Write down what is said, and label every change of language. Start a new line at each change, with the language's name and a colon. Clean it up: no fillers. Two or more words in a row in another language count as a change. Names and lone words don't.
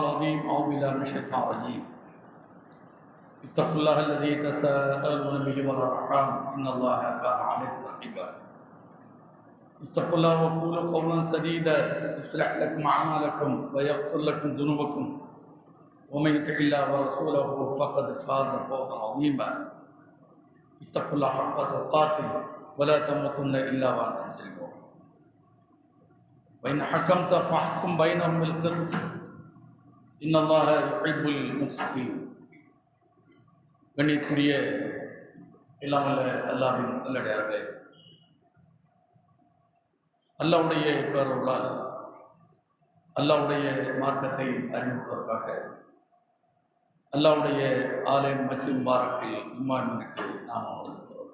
Arabic: العظيم أعوذ بالله من الشيطان الرجيم اتقوا الله الذي تساءلون به والأرحام إن الله كان عليكم رقيبا اتقوا الله وقولوا قولا سديدا يصلح لكم أعمالكم ويغفر لكم ذنوبكم ومن يطع الله ورسوله فقد فاز فوزا عظيما اتقوا الله حق تقاته ولا تموتن إلا وأنتم مسلمون وإن حكمت فاحكم بينهم بالقسط إن الله يحب المقسطين
Tamil: கண்ணியத்துக்குரிய எல்லாம் வல்ல அல்லாஹ்வின் நல்லடியார்களே, அல்லாஹ்வுடைய பேரருளால் அல்லாஹ்வுடைய மார்க்கத்தை அறிமுகப்படுவதற்காக அல்லாஹ்வுடைய ஆலயம் மஸ்ஜித் முபாரக்கில் ஜும்மா முன்னிட்டு நாம் அமர்ந்திருக்கிறோம்.